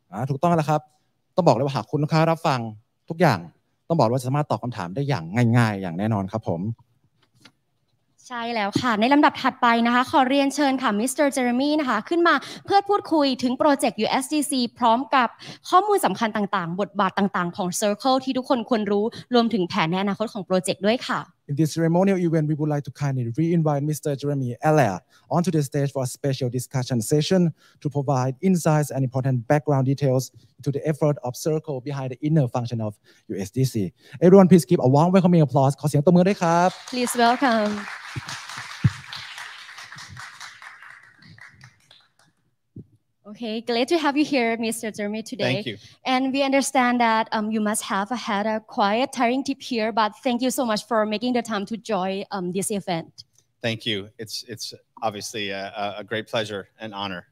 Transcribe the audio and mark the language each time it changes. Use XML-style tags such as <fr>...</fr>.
<th>ถูกต้องแล้วครับต้องบอกเลยว่าหากคุณลูกค้ารับฟังทุกอย่างต้องบอกว่าสามารถตอบคำถามได้อย่างง่ายๆอย่างแน่นอนครับผมใช่แล้วค่ะในลำดับถัดไปนะคะขอเรียนเชิญค่ะมิสเตอร์เจอร์มี่นะคะขึ้นมาเพื่อพูดคุยถึงโปรเจกต์ USDC พร้อมกับข้อมูลสำคัญต่างๆบทบาทต่างๆของ Circle ที่ทุกคนควรรู้รวมถึงแผนในอนาคตของโปรเจกต์ด้วยค่ะ</th> <en>In this ceremonial event, we would like to kindly re-invite Mr. Jeremy Allaire onto the stage for a special discussion session to provide insights and important background details to the effort of Circle behind the inner function of USDC. Everyone, please give a warm welcoming applause.</en> <th>ขอเสียงตบมือด้วยครับ</th> <en>Please welcome. Okay, glad to have you here, Mr. Jeremy, today. Thank you. And we understand that you must have had a quiet, tiring trip here, but thank you so much for making the time to join this event. Thank you. It's obviously a great pleasure and honor.</en>